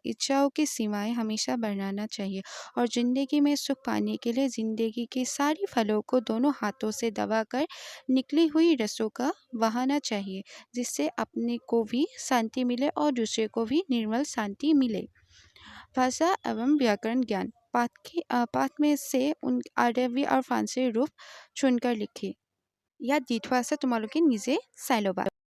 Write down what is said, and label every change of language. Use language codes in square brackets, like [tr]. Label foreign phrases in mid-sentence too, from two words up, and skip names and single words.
[hi] इच्छाओं की सीमाएं हमेशा बढ़ाना चाहिए और जिंदगी में सुख पाने के लिए जिंदगी की सारी फलों को दोनों हाथों से दबाकर निकली हुई रसों का बहाना चाहिए, जिससे अपने को भी शांति मिले और दूसरे को भी निर्मल शांति मिले। भाषा एवं व्याकरण ज्ञान। पाठ में से उन अरबी और फारसी रूप चुनकर लिखी। [as] या দ্বিতীয় আছে তোমালোকে নিজে চাই ল'বা।